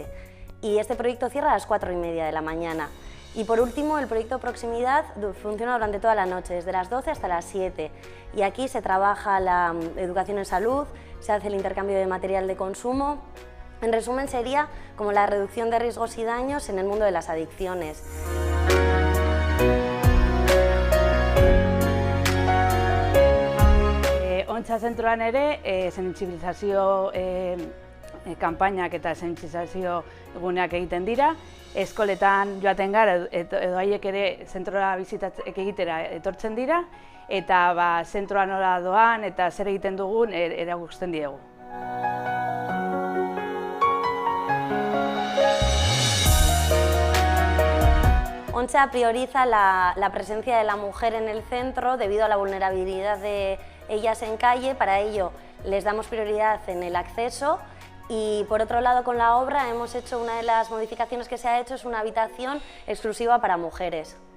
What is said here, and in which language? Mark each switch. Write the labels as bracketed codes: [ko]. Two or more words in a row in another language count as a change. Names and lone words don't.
[es] Y este proyecto cierra a las 4:30 de la mañana. Y por último, el proyecto Proximidad funciona durante toda la noche, desde las 12 hasta las 7. Y aquí se trabaja la educación en salud, se hace el intercambio de material de consumo. En resumen, sería como la reducción de riesgos y daños en el mundo de las adicciones. [eu] Ontza zentroan ere sentsibilizazio kanpainak eta sentsibilizazio eguneak egiten dira. Eskoletan joaten gara edo haiek ere zentrora egitera etortzen dira eta zentroa nola doan eta zer egiten dugun erakusten diegu. [es] Ontza prioriza la presencia de la mujer en el centro debido a la vulnerabilidad de ellas en calle. Para ello les damos prioridad en el acceso y por otro lado con la obra hemos hecho una de las modificaciones que se ha hecho es una habitación exclusiva para mujeres.